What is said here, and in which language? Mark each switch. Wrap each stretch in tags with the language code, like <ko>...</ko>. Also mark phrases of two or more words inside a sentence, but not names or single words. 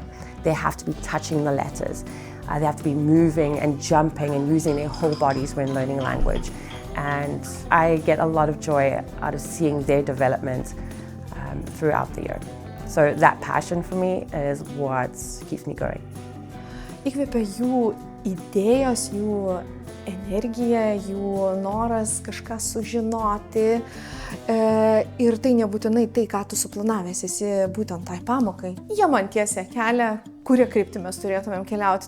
<en>They have to be touching the letters. They have to be moving and jumping and using their whole bodies when learning language. And I get a lot of joy out of seeing their development throughout the year. So that passion for me is what keeps me going.</en> <lt>Įkvepia jų idėjos, jų energija, jų noras kažką sužinoti. Ir tai nebūtinai tai, ką tu suplanavęs esi būtent tai pamokai. Jie man tiesia kelią, kuria kryptį mes turėtumėm keliauti.</lt>